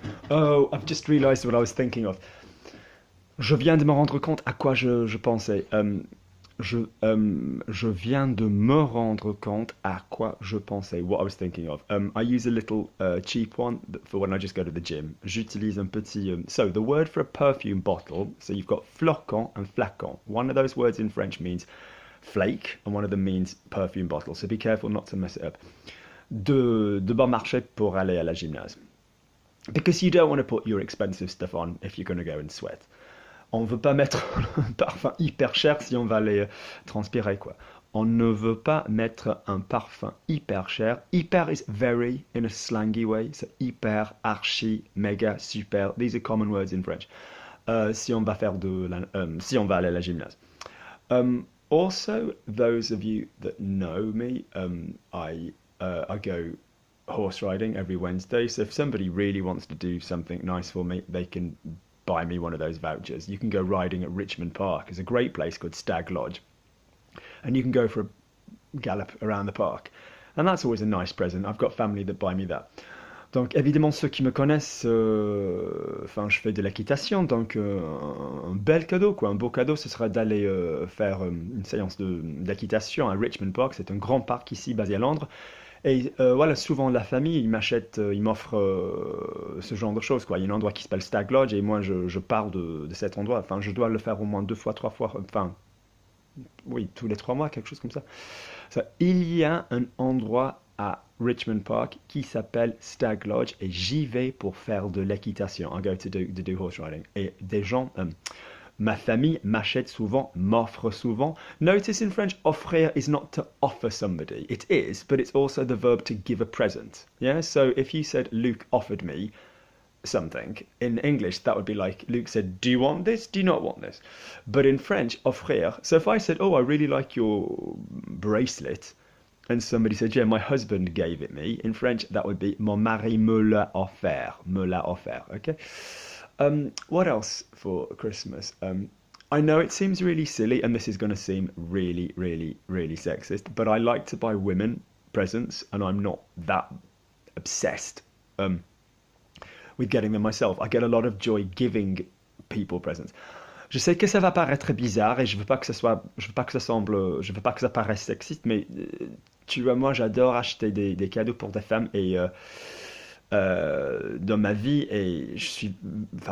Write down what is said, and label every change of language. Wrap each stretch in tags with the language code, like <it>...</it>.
<en>Oh, I've just realized what I was thinking of.</en> <fr>Je viens de me rendre compte à quoi je pensais. Je viens de me rendre compte à quoi je pensais.</fr> <en>What I was thinking of. I use a little cheap one for when I just go to the gym.</en> <fr>J'utilise un petit.</fr> <en>So the word for a perfume bottle. So you've got flocon and flacon. One of those words in French means flake, and one of them means perfume bottle. So be careful not to mess it up.</en> <fr>De bon marché pour aller à la gymnase.</fr> <en>Because you don't want to put your expensive stuff on if you're going to go and sweat.</en> <fr>On ne veut pas mettre un parfum hyper cher si on va aller transpirer, quoi. On ne veut pas mettre un parfum hyper cher.</fr> <en>Hyper is very in a slangy way. So hyper, archi, méga, super. These are common words in French.</en> <fr>Si on va si on va aller à la gymnase.</fr> <en>Also, those of you that know me, I go horse riding every Wednesday. So if somebody really wants to do something nice for me, they can buy me one of those vouchers. You can go riding at Richmond Park. It's a great place called Stag Lodge. And you can go for a gallop around the park. And that's always a nice present. I've got family that buy me that.</en> <fr>Donc évidemment, ceux qui me connaissent, enfin je fais de l'équitation, donc un bel cadeau, quoi, un beau cadeau, ce sera d'aller faire une séance d'équitation à Richmond Park. C'est un grand parc ici, basé à Londres. Et voilà, souvent la famille, ils m'achètent, ils m'offrent ce genre de choses, quoi. Il y a un endroit qui s'appelle Stag Lodge et moi je parle de cet endroit. Enfin, je dois le faire au moins deux fois, trois fois, enfin, oui, tous les 3 mois, quelque chose comme ça. Il y a un endroit à Richmond Park qui s'appelle Stag Lodge et j'y vais pour faire de l'équitation.</fr> <en>I go to do horse riding.</en> <fr>Et des gens, ma famille m'achète souvent, m'offre souvent.</fr> <en>Notice in French, offrir is not to offer somebody. It is, but it's also the verb to give a present. Yeah, so if you said Luke offered me something, in English that would be like Luke said, do you want this? Do you not want this? But in French, offrir. So if I said, oh, I really like your bracelet, and somebody said, yeah, my husband gave it me. In French, that would be</en> <fr>mon mari me l'a offert.</fr> <en>Me l'a offert. Okay. What else for Christmas? I know it seems really silly, and this is going to seem really, really, really sexist, but I like to buy women presents, and I'm not that obsessed with getting them myself. I get a lot of joy giving people presents.</en> <fr>Je sais que ça va paraître bizarre et je veux pas que ça soit, je veux pas que ça semble, je veux pas que ça paraisse sexiste, mais tu vois, moi j'adore acheter des cadeaux pour des femmes et dans ma vie et je suis, enfin,</fr>